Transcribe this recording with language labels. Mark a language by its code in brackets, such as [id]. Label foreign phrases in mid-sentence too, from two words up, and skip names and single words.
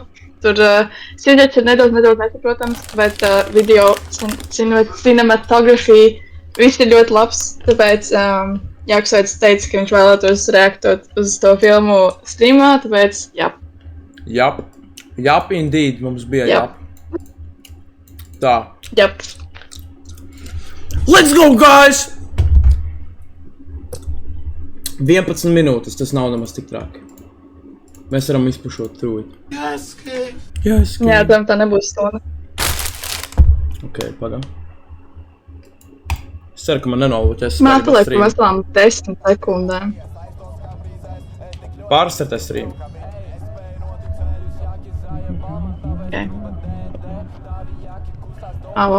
[lv] Tur sižets ir nedaudz nesaprotams, bet video cinematografija viss ir ļoti labs, tāpēc Jāksveids teica, ka viņš vēlētos reaktot uz to filmu streamā, tāpēc jā. Jap, indeed, mums bija jap. Tā. Jap. [en] Let's go, guys! [lv] 11 minūtes, tas nav nemaz tik traki. Mēs varam izpušot [en] through it. Yes, [lv] jā, tā nebūs stunda. Ok, pagam. Es ceru, ka man nenolūķēs. Man atpaliek pa veselām 10 sekundēm. Pārstartē stream. Ok. Avo.